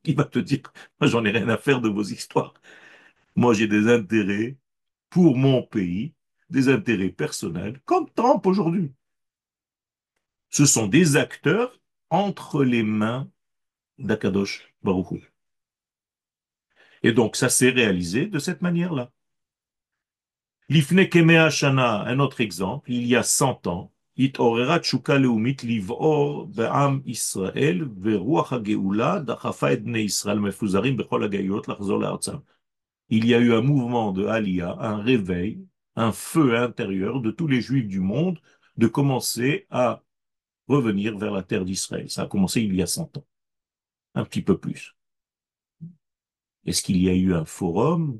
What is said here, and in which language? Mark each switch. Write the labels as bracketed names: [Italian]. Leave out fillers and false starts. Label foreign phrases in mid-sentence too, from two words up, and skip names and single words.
[French] Il va te dire, moi, j'en ai rien à faire de vos histoires. Moi, j'ai des intérêts pour mon pays, des intérêts personnels, comme Trump aujourd'hui. Ce sont des acteurs entre les mains d' [Hebrew] הקדוש ברוך הוא. [French] Et donc, ça s'est réalisé de cette manière-là. [Hebrew] לפני כמאה שנה, [French] un autre exemple, il y a 100 ans, [Hebrew] התעוררה תשוקה לאומית לבעור בעם ישראל, ורוח הגאולה דחפה את בני ישראל מפוזרים בכל הגאיות לחזור לארצם. [French] Il y a eu un mouvement de Aliyah, un réveil, un feu intérieur de tous les juifs du monde de commencer à revenir vers la terre d'Israël. Ça a commencé il y a 100 ans, un petit peu plus. Est-ce qu'il y a eu un forum?